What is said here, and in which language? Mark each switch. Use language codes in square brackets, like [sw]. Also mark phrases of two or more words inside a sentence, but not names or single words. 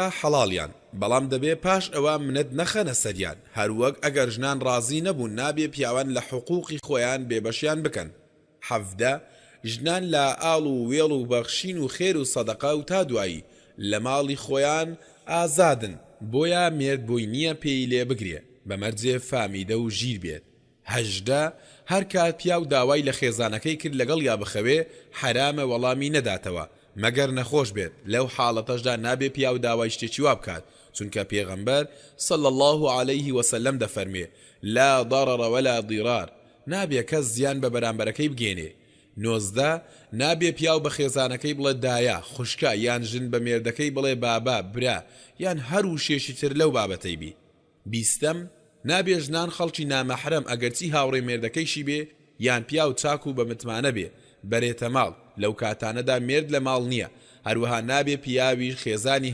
[ckb] حەڵاڵیان بەڵام دەبێ پاش ئەوە منەت نەخەنە سەریان هەروەک ئەگەر ژنان ڕازی نەبوون نابێ پیاوان لە حقوقی خۆیان بێبەشیان بکەن 17 ژنان لە ئاڵ و وێڵ و بەخشین و خێر و سەدەقە و تا دوایی لە ماڵی خۆیان ئازادن بۆیە مێرد بۆی نییە پێی لێ بگرێ بەمەرجێ فامیدە و ژیر بێت 18 هەر کات پیا و داوای لە خێزانەکەی کرد لەگەڵ یا بخەوێ حرامە وەڵامی نەداتەوە مەگەر نەخۆش بێت لەو حاڵەتەشدا نابێ پیا و داوای شتێکی وا بکات چونکە پێغەمبەر [ar] صلی الله عليه وسلم [ckb] دەفەرمێ [ar] لا ضرر ولا ضرار [ckb] نابێ کەس زیان بە بەرامبەرەکەی بگێنێ 19 نابێ پیاو بە خێزانەکەی بڵێ دایە خوشکە یان ژن بە مێردەکەی بڵێ بابا برا یان هەر وشێشی تر لەو بابەتەی بی 20 نابێ ژنان خەڵکی نامەحرەم ئەگەرچی هاوڕێ مێردەکەیشی بێ یان پیاو چاک و بە متمانە بێ بەرێتە ماڵ لەو کاتانەدا مێرد لە ماڵ نییە هەروەها نابێ پیاوی خێزانی